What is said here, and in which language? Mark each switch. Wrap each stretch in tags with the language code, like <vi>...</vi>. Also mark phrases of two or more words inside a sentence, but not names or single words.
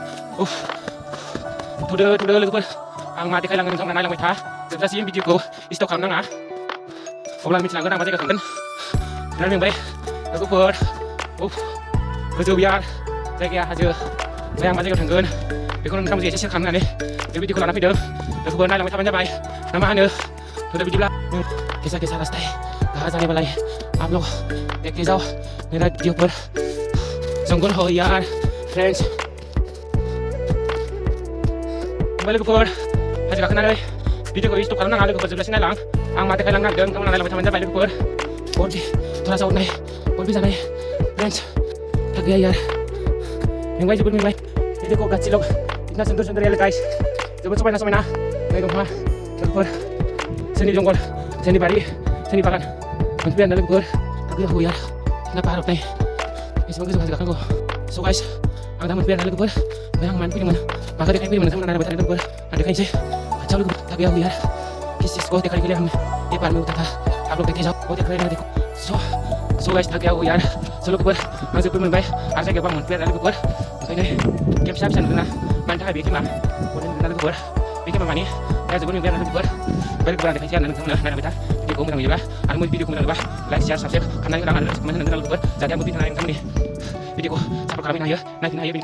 <brx>थौदो लोगोफोर, आं मा देखायलांगोन नोंथांमोना नायलांबाय था जोबजासिम, भिडिअ'खौ स्टप खालामनाङा। अब्ला मिथिलांगोन आं मा जायगायाव थांगोन। बिराद मेंबाय लोगोफोर, गोजौ बिराद जायगाया हाजो, ओमफ्राय आं मा जायगायाव थांगोन बेखौ नोंथांमोनजों एसे शेयार खालामनानै बे भिडिअ'खौ लाना फैदों लोगोफोर। नायलांबाय थाबानो जाबाय ना मा होनो।</brx> <hi>थौदो बिदिब्ला कैसा रास्ता है, कहाँ जाने वाला है आप लोग देखते जाओ मेरा वीडियो पर। जंगल हो यार फ्रेंड्स।</hi> <brx>लोगोफोर, हाजो गाखोनानै भिडिअ'खौ स्टप खालामनाङा लोगोफोर, जोबजासिम नायलां। आं मा देखायलांनो नागिरदों नोंथांमोना नायलांबाय थाबानो जाबाय लोगोफोर।</brx> <hi>बहुत थोड़ा सा उठनाय बहुत भी जानाय फ्रेंड्स, थक गया यार,</hi> <brx>मेंबाय जोबोद मेंबाय। भिडिअ'खौ गासिबो</brx> <hi>इतना सुंदर है</hi> <brx>गाइस, जोबोद समायना समायना नै दंफां लोगोफोर, सोरनि जंगल, सोरनि बारि, सोरनि बागान मोनफैबाय आरोना लोगोफोर। थक गया यार, इतना पाहाड़ उठनाय, एसेबां गोजौ हाजो गाखोनांगौ।</brx> <en>so guys,</en> <brx>आं दा मोनफैबाय आरोना लोगोफोर। ओमफ्राय आं मानो फैदोंमोन, माखौ देखायफैदोंमोन नोंथांमोना नायलांबाय थादो लोगोफोर। आं देखायनोसै खाथियाव लोगोफोर।</brx> <hi>थक गया यार, किस चीज़ को दिखाने के लिए हम ये पार में उठा था, आप लोग देखते जाओ, वो देख रहे हैं देखो।</hi> <en>so guys,</en> <hi>थक गया यार।</hi> <brx>स' लोगोफोर, आं जोबोद मोनबाय आरो जायगायाव आं मोनफैबाय आरोना लोगोफोर। ओंखायनो गेम फिसा नुदोंना मानि थाखाय बे गेमा बरिं नुदोंना लोगोफोर। बे गेमा माने दा जोबोद मेंबाय आरोना लोगोफोर। ओमफ्राय लोगोफोर आं देखायनोसै आरोना नोंथांमोना नायलांबाय था। भिडिअ'खौ मोजां नुयोबा आरो भिडिअ'खौ मोजां नुयोबा</brx> <en>like share subscribe</en> <brx>खालामनानै होलां आरो कमेन्ट होनानै लोगोफोर, जाहाथे आंबो फैनानै नोंथांमोननि भिडिअ'खौ सापर्ट खालामनो हायो, नायफिननो हायो।</brx>